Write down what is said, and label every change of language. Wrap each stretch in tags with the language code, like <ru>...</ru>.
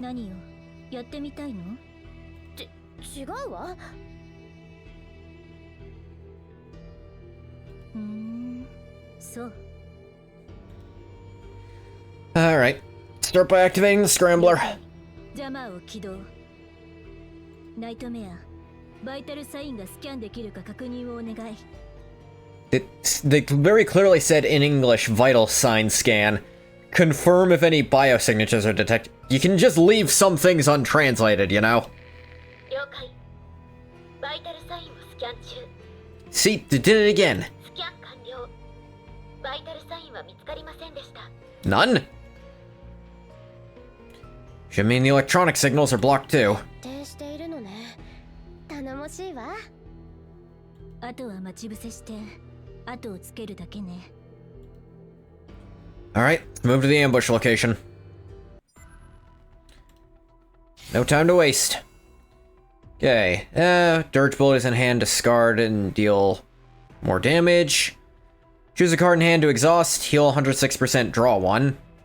<ja>何よ、やってみたいの？違うわ。そう。</ja> <en>Alright. Start by activating the scrambler.</en> <ja>ジャマーを起動。ナイトメア、バイタルサインがスキャンできるか確認をお願い。</ja> <en>They very clearly said in English, vital sign scan. Confirm if any biosignatures are detected. You can just leave some things untranslated, you know?</en> <ja>了解。バイタルサインをスキャン中。</ja> <en>See, they did it again.</en> <ja>スキャン完了。バイタルサインは見つかりませんでした。</ja> <en>None? Should mean the electronic signals are blocked too.</en> <ja>徹底しているのね。頼もしいわ。あとは待ち伏せして後をつけるだけね。</ja> <en>Alright, let's move to the ambush location. No time to waste. Okay, Dirge Bullet is in hand, discard and deal more damage. Choose a card in hand to exhaust, heal 106%, draw 1.</en>